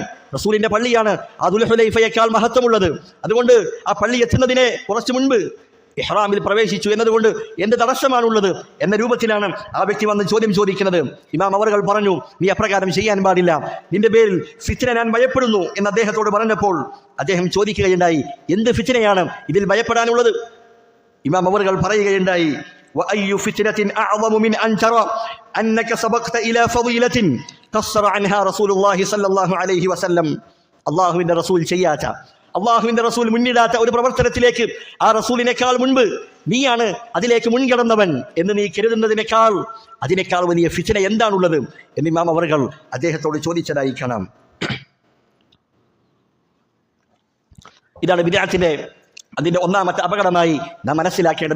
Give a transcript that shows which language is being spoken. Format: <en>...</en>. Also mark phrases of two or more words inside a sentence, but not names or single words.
<ml>റസൂലിന്റെ പള്ളിയാണ് ആ ദുൽഹുലൈഫയേക്കാൾ മഹത്വമുള്ളത്. അതുകൊണ്ട് ആ പള്ളി എത്തുന്നതിനെ കുറച്ചു മുൻപ് ഇഹ്റാമിൽ പ്രവേശിച്ചു എന്നതുകൊണ്ട് എന്ത് തടസ്സമാണുള്ളത് എന്ന രൂപത്തിലാണ് ആ വ്യക്തി വന്ന് ചോദ്യം ചോദിക്കുന്നത്. ഇമാം അവർകൾ പറഞ്ഞു, നീ അപ്രകാരം ചെയ്യാൻ പാടില്ല, നിന്റെ പേരിൽ ഫിത്ന ഞാൻ ഭയപ്പെടുന്നു എന്ന് അദ്ദേഹത്തോട് പറഞ്ഞപ്പോൾ അദ്ദേഹം ചോദിക്കുകയുണ്ടായി, എന്ത് ഫിത്നയാണ് ഇതിൽ ഭയപ്പെടാനുള്ളത്? ഇമാം അവർകൾ പറയുകയുണ്ടായി,</ml> <ar>وأي فتنة أعظم من أن ترى أنك سبقت إلى فضيلة قصر عنها رسول الله صلى الله عليه وسلم.</ar> <ml>അള്ളാഹുവിന്റെ റസൂൽ ചെയ്യാത്ത, അള്ളാഹുവിന്റെ റസൂൽ മുന്നിടാത്ത ഒരു പ്രവർത്തനത്തിലേക്ക് ആ റസൂലിനേക്കാൾ മുൻപ് നീയാണ് അതിലേക്ക് മുൻകടന്നവൻ എന്ന് നീ കരുതുന്നതിനേക്കാൾ അതിനേക്കാൾ വലിയ ഫിത്ന എന്താണുള്ളത് എന്ന് ഇമാം അവർകൾ അദ്ദേഹത്തോട് ചോദിച്ചതായി കാണാം. ഇതാണ് ബിദ്അത്തിന്റെ അതിന്റെ ഒന്നാമത്തെ അപകടമായി നാം മനസ്സിലാക്കേണ്ടത്.</ml>